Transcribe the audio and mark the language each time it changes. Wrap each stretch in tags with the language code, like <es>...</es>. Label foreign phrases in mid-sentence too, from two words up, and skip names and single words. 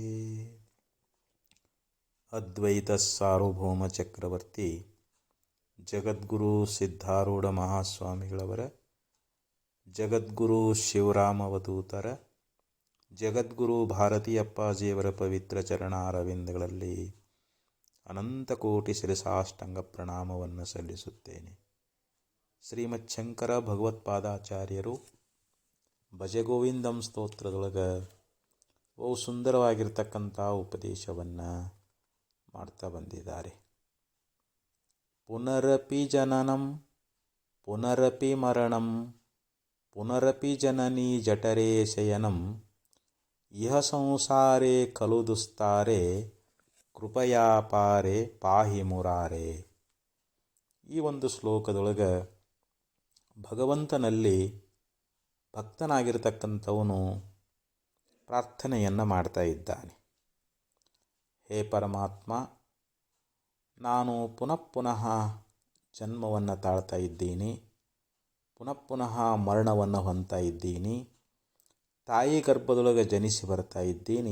<kn>ಅದ್ವೈತ ಸಾರ್ವಭೌಮ ಚಕ್ರವರ್ತಿ ಜಗದ್ಗುರು ಸಿದ್ಧಾರೂಢ ಮಹಾಸ್ವಾಮಿಗಳವರ, ಜಗದ್ಗುರು ಶಿವರಾಮವಧೂತರ, ಜಗದ್ಗುರು ಭಾರತೀಯಪ್ಪಾಜಿಯವರ ಪವಿತ್ರ ಚರಣಾರವಿಂದಗಳಲ್ಲಿ ಅನಂತಕೋಟಿ ಶಿರಸಾಷ್ಟಾಂಗ ಪ್ರಣಾಮವನ್ನು ಸಲ್ಲಿಸುತ್ತೇನೆ. ಶ್ರೀಮಚ್ಛಂಕರ ಭಗವತ್ಪಾದಾಚಾರ್ಯರು ಭಜಗೋವಿಂದಂ ಸ್ತೋತ್ರದೊಳಗೆ ಬಹು ಸುಂದರವಾಗಿರ್ತಕ್ಕಂಥ ಉಪದೇಶವನ್ನು ಮಾಡ್ತಾ ಬಂದಿದ್ದಾರೆ.</kn> <sa>ಪುನರಪಿ ಜನನಂ ಪುನರಪಿ ಮರಣಂ ಪುನರಪಿ ಜನನೀ ಜಠರೇ ಶಯನಂ ಇಹ ಸಂಸಾರೇ ಖಲು ದುಸ್ತಾರೆ ಕೃಪಯಾ ಪಾರೆ ಪಾಹಿ ಮುರಾರೆ.</sa> <kn>ಈ ಒಂದು ಶ್ಲೋಕದೊಳಗೆ ಭಗವಂತನಲ್ಲಿ ಭಕ್ತನಾಗಿರ್ತಕ್ಕಂಥವನು ಪ್ರಾರ್ಥನೆಯನ್ನು ಮಾಡ್ತಾ ಇದ್ದಾನೆ. ಹೇ ಪರಮಾತ್ಮ, ನಾನು ಪುನಃ ಪುನಃ ಜನ್ಮವನ್ನು ತಾಳ್ತಾ ಇದ್ದೀನಿ, ಪುನಃ ಪುನಃ ಮರಣವನ್ನು ಹೊಂದ್ತಾ ಇದ್ದೀನಿ, ತಾಯಿ ಗರ್ಭದೊಳಗೆ ಜನಿಸಿ ಬರ್ತಾ ಇದ್ದೀನಿ.</kn>